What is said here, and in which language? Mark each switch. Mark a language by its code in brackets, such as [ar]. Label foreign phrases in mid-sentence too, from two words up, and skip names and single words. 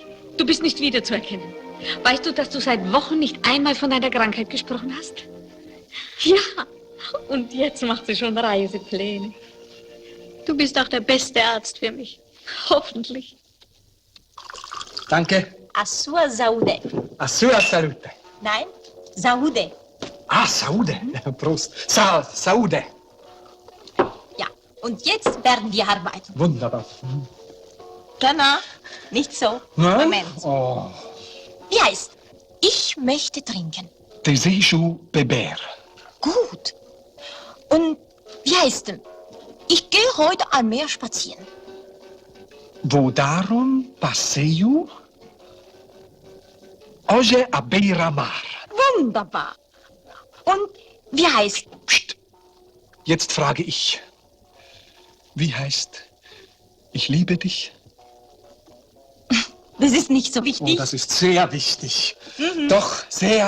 [de] Du bist nicht wiederzuerkennen. Weißt du, dass du seit Wochen nicht einmal von deiner Krankheit gesprochen hast? Ja, und jetzt macht sie schon Reisepläne. Du bist auch der beste Arzt für mich. Hoffentlich. Danke. [pt] A sua saúde. A sua salute. [de] Nein, saúde. [pt] Ah, Saude. Prost. Saude. [de] Ja, und jetzt werden wir arbeiten. Wunderbar. Na, nicht so. Nein? Moment. Oh. Wie heißt? Ich möchte trinken. [pt] Desejo beber. [de] Gut. Und wie heißt denn? Ich gehe heute am Meer spazieren. [pt] Wo darum passeio hoje a beira-mar. [de] Wunderbar. Und wie heißt? Psst. Jetzt frage ich. Wie heißt ich liebe dich? Das ist nicht so wichtig. Oh, das ist sehr wichtig. Mhm. Doch sehr.